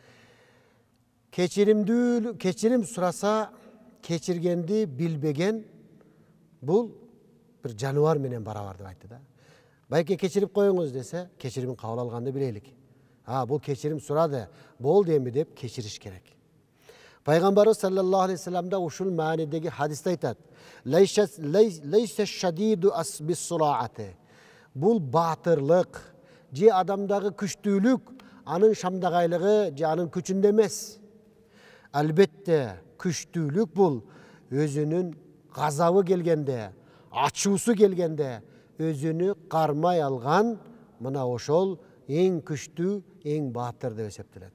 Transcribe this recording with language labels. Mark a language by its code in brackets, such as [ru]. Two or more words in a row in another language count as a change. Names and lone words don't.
[ky] Кечирим сураса, кечиргенди билбеген бул бир жаныбар менен барабар деп айтты да. Байке кечирип коюңуз десе, кечиримин кабыл алганды билелик. Бул кечирим сурады, болду эми деп кечириш керек. Пайғамбарыбыз [ar] صلى الله عليه وسلم [ky] ушул маанидеги хадисте айтат: [ar] "ليس الشديد بالصرعة." [ky] Бул батырлык, же адамдагы күчтүүлүк анын шамдагайлыгы же анын күчүндө эмес. Албетте, күчтүүлүк бул өзүнүн газабы келгенде, ачуусу келгенде өзүнү кармай алган мына ошол эң күчтүү, эң баатыр деп эсептелет.